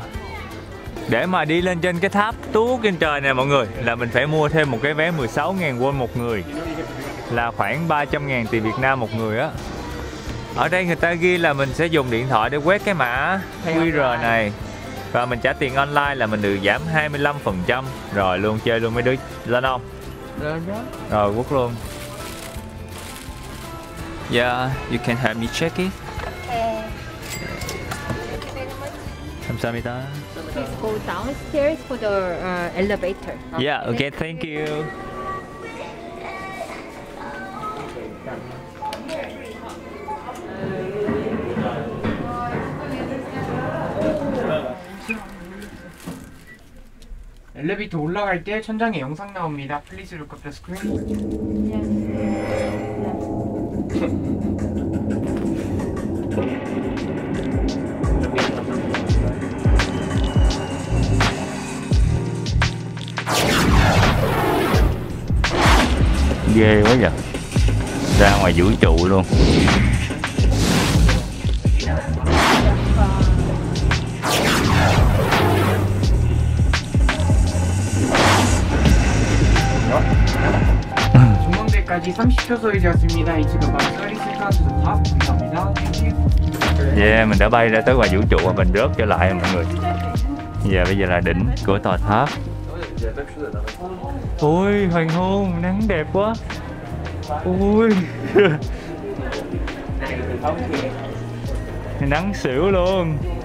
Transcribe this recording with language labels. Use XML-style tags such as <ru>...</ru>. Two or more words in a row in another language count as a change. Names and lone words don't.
<vi>Để mà đi lên trên cái tháp tuốt trên trời này mọi người là mình phải mua thêm một cái vé 16.000 won một người, là khoảng 300.000 tiền Việt Nam một người á. Ở đây người ta ghi là mình sẽ dùng điện thoại để quét cái mã QR này và mình trả tiền online là mình được giảm 25%. Rồi luôn, chơi luôn mấy đứa lên không? Rồi quất luôn.</vi> <en>Yeah, you can help me check it.</en> <ko>감사합니다.</ko> <en>Please go downstairs for the elevator. Yeah, okay, thank you.</en> <ko>엘리베이터 올라갈 때 천장에 영상 나옵니다.</ko> <en>Please look at the screen.</en> <vi>Ghê quá vậy. Ra ngoài vũ trụ luôn.</vi> <ko>전망대까지 30초 소요되었습니다. 이 지금 바로 서리스가 탑 감사합니다.</ko> <vi>Yeah, mình đã bay ra tới ngoài vũ trụ và mình rớt trở lại mọi người. Giờ bây giờ là đỉnh của tòa tháp. Ôi hoàng hôn, nắng đẹp quá. Ui. Nắng xỉu luôn.</vi>